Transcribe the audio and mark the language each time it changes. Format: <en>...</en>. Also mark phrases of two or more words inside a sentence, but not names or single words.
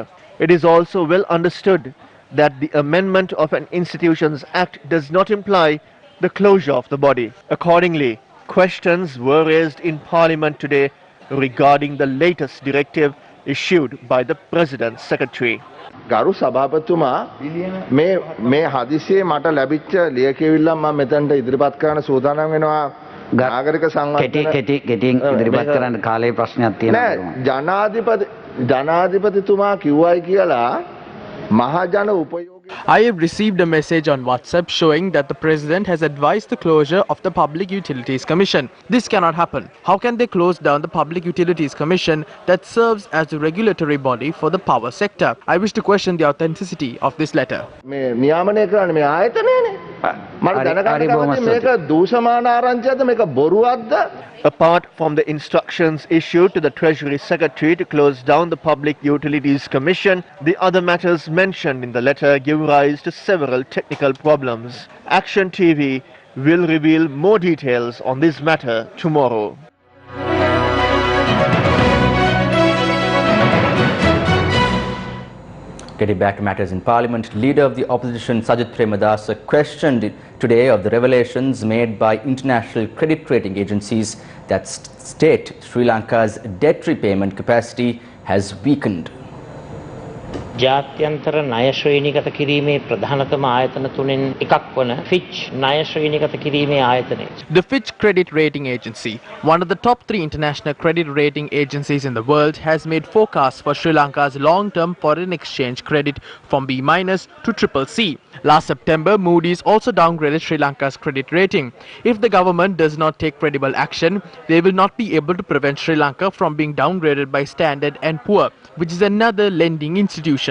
<en>It is also well understood that the amendment of an Institutions Act does not imply the closure of the body. Accordingly, questions were raised in Parliament today regarding the latest directive issued by the President's Secretary.</en> <si>ගරු සභාපතිතුමා මේ හදිසියේ මට ලැබිච්ච ලියකියවිල්ල මම මෙතනට ඉදිරිපත් කරන්න සූදානම් වෙනවා නාගරික සංවර්ධන කෙටියෙන් ඉදිරිපත් කරන්න කාලේ ප්‍රශ්නයක් තියෙනවා ජනාධිපතිතුමා කිව්වයි කියලා මහජන උපයෝගී</si> <en>I have received a message on WhatsApp showing that the President has advised the closure of the Public Utilities Commission. This cannot happen. How can they close down the Public Utilities Commission that serves as the regulatory body for the power sector? I wish to question the authenticity of this letter.</en> <si>නියාමනය කරන්නේ මේ ආයතනයනේ. මට දැනගන්න කැමතියි මේක දූෂමාන ආරංචියක්ද මේක බොරුවක්ද?</si> <en>Apart from the instructions issued to the Treasury Secretary to close down the Public Utilities Commission, the other matters mentioned in the letter give rise to several technical problems. Action TV will reveal more details on this matter tomorrow. Getting back to matters in Parliament, Leader of the Opposition Sajith Premadasa questioned today of the revelations made by international credit rating agencies that state Sri Lanka's debt repayment capacity has weakened.</en> <si>ජාත්‍යන්තර ණය ශ්‍රේණිගත කිරීමේ ප්‍රධානතම ආයතන තුනෙන් එකක් වන Fitch ණය ශ්‍රේණිගත කිරීමේ ආයතනය.</si> <en>The Fitch Credit Rating Agency, one of the top 3 international credit rating agencies in the world, has made forecasts for Sri Lanka's long-term foreign exchange credit from B- to CCC. Last September, Moody's also downgraded Sri Lanka's credit rating. If the government does not take credible action, they will not be able to prevent Sri Lanka from being downgraded by Standard & Poor, which is another lending institution.</en>